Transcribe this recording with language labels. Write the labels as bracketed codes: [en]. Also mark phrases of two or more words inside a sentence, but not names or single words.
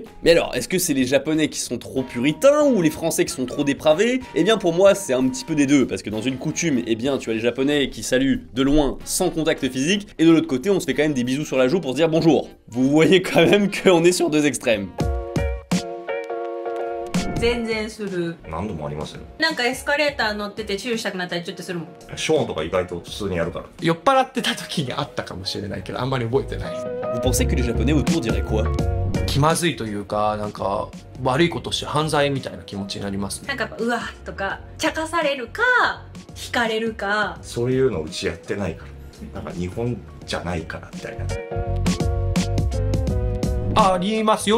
[fr] Mais alors, est-ce que c'est les Japonais qui sont trop puritains ou les Français qui sont trop dépravés? Eh bien pour moi c'est un petit peu des deux, parce que dans une coutume, eh bien tu as les Japonais qui saluent de loin sans contact physique, et de l'autre côté on se fait quand même des bisous sur la joue pour se dire bonjour. Vous voyez quand même qu'on est sur deux extrêmes. [ja] 全然する。何度もありますよ。なんかエスカレーター乗っててチューしたくなったりちょっとするもん。ショーンとか意外と普通にやるから。酔っ払ってた時にあったかもしれないけど、あんまり覚えてない。 [fr] Vous pensez que les Japonais autour diraient quoi? [ja] 気まずいというか、なんか悪いことして犯罪みたいな気持ちになりますね。なんかうわとか茶化されるか惹かれるか。そういうのうちやってないから。なんか日本じゃないからみたいな。あります。